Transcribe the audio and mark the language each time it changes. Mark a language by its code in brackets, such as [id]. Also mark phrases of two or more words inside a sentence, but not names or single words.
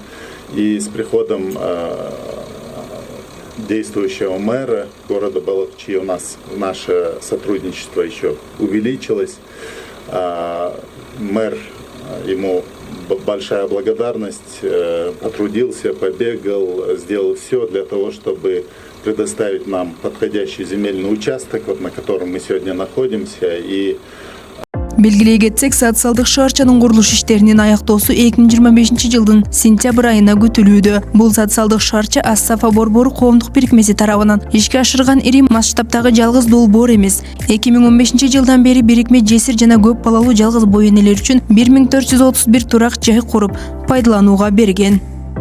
[ru] И с приходом действующего мэра города Балыкчы у нас наше сотрудничество еще увеличилось. Мэр, ему большая благодарность. Потрудился, побегал, сделал все для того, чтобы предоставить нам подходящий земельный участок, вот на котором мы сегодня находимся. И [ky] Белгилей кетсек, социалдык шаарчанын курулуш иштеринин аяктоосу 2025-жылдын сентябрь айына күтүлүүдө. Бул социалдык шаарча Ас-Сафа борбору коомдук бирикмеси тарабынан ишке ашырган ири масштабтагы жалгыз долбоор эмес. 2015-жылдан бери бирикме жесир жана көп балалуу жалгыз бой энелер үчүн 1431 турак жай куруп пайдаланууга берген.